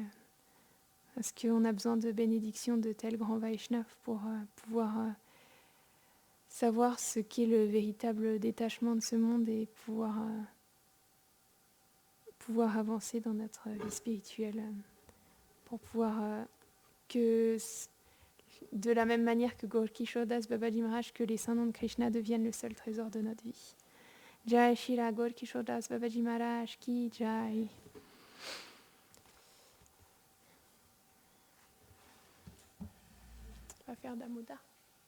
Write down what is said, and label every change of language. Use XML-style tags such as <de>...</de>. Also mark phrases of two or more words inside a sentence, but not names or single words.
<fr>Parce qu'on a besoin de bénédictions de tels grands Vaishnavas pour pouvoir savoir ce qu'est le véritable détachement de ce monde et pouvoir avancer dans notre vie spirituelle. Pour pouvoir que, de la même manière que Gaura Das Babaji Maharaj, que les saints noms de Krishna deviennent le seul trésor de notre vie.</fr> <hi>जय श्री गौर किशोर दास बाबाजी महाराज की जय.</hi> <fr>On va faire Damoda.</fr>